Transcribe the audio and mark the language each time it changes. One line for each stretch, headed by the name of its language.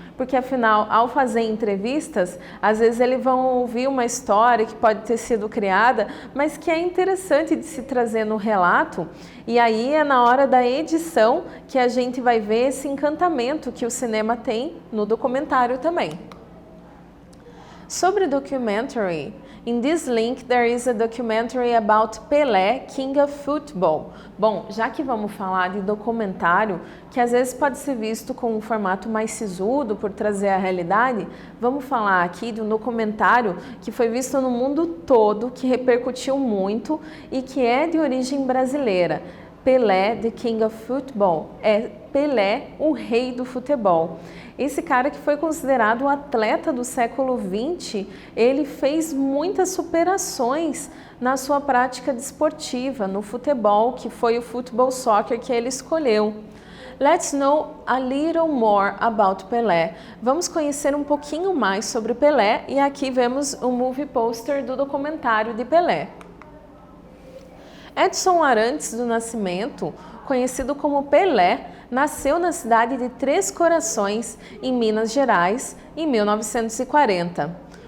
Portuguese: Porque afinal, ao fazer entrevistas, às vezes eles vão ouvir uma história que pode ter sido criada, mas que é interessante de se trazer no relato, e aí é na hora da edição que a gente vai ver esse encantamento que o cinema tem no documentário também. Sobre
English: documentary, in this link there is a documentary about Pelé, King of Football.
Portuguese: Bom, já que vamos falar de documentário, que às vezes pode ser visto com um formato mais sisudo por trazer a realidade, vamos falar aqui de um documentário que foi visto no mundo todo, que repercutiu muito e que é de origem brasileira. Pelé,
English: the King of Football,
Portuguese: é Pelé, o rei do futebol. Esse cara que foi considerado o atleta do século XX, ele fez muitas superações na sua prática desportiva, no futebol, que foi o football soccer que ele escolheu.
English: Let's know a little more about Pelé.
Portuguese: Vamos conhecer um pouquinho mais sobre Pelé e aqui vemos o movie poster do documentário de Pelé. Edson Arantes do Nascimento, conhecido como Pelé, nasceu na cidade de Três Corações, em Minas Gerais, em 1940.